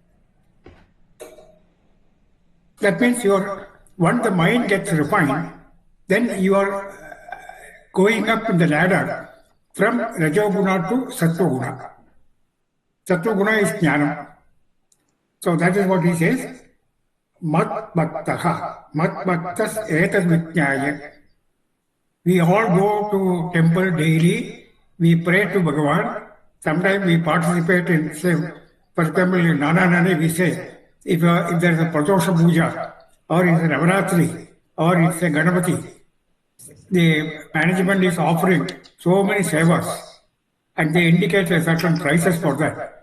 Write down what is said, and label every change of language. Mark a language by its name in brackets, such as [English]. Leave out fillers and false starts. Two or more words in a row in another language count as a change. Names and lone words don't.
[English] That means once the mind gets refined, then you are going up in the ladder from Rajoguna to Sattva-guna. Sattva-guna is Jnanam. So that is what he says. [Sanskrit] Mat Bhaktaha. Mat Bhaktas Etad Vijnaya. [English] We all go to temple daily. We pray to Bhagavan. Sometimes we participate in, say, for example, in Nana Nani we say, if there is a Pratosha Puja, or it's a Navaratri, or it's a Ganapati, the management is offering so many sevas, and they indicate a certain prices for that.